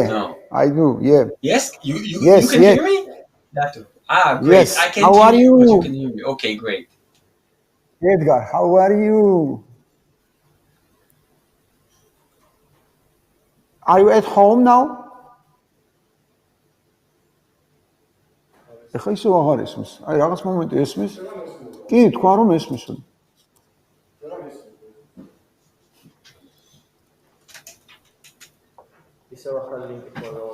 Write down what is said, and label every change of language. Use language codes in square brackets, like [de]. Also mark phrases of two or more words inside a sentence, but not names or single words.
[en] No. I do, yeah. Yes? You Yes, can yes. hear me? That too. Great. Yes. I can't How hear are you, but you? you can hear me. Okay, great. Edgar, how are you? Are you at home now? [ka] ეხლა ისევ აღარ ესმის. აი რაღაც მომენტი ესმის. კი, თქვა რომ ესმის. ისევ ახალი ლინკი ფოლოუ.